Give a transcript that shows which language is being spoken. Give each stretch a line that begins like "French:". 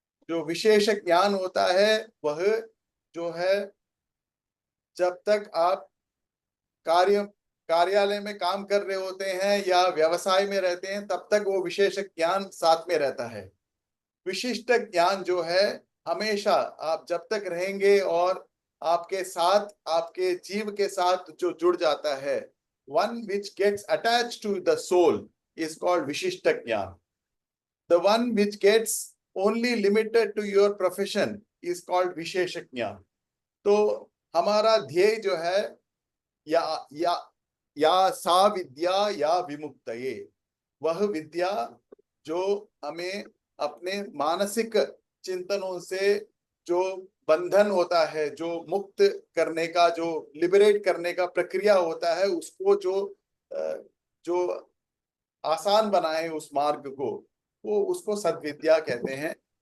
Hindi: जो विशेष ज्ञान होता है वह जो है जब तक आप कार्यालय में काम कर रहे होते हैं या व्यवसाय में रहते हैं तब तक वो विशेष ज्ञान साथ में रहता है। विशिष्ट ज्ञान जो है हमेशा आप जब तक रहेंगे और आपके साथ, आपके जीव के साथ जो जुड़ जाता है,
English: one which gets attached to the soul is called
Hindi: विशिष्ट ज्ञान।
English: The one which gets only limited to your profession is called विशेष ज्ञान।
Hindi: तो हमारा ध्येय जो है
Sanskrit: या सा विद्या या विमुक्तये,
Hindi: वह विद्या जो हमें अपने मानसिक चिंतनों से जो बंधन होता है, जो मुक्त करने का, जो लिबरेट करने का प्रक्रिया होता है, उसको जो आसान बनाए उस मार्ग को, वो उसको सद्विद्या कहते हैं।